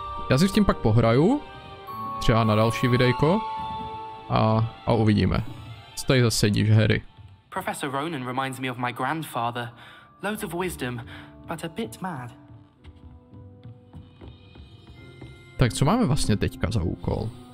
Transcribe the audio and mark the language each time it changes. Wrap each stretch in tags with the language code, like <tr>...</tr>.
<cs>Já si s tím pak pohraju, třeba na další videjko a uvidíme. Co tady zase sedíš, Harry?</cs> <en>Professor Ronan reminds me of my grandfather. Loads of wisdom, but a bit mad.</en> <cs>Tak co máme vlastně teďka za úkol?</cs>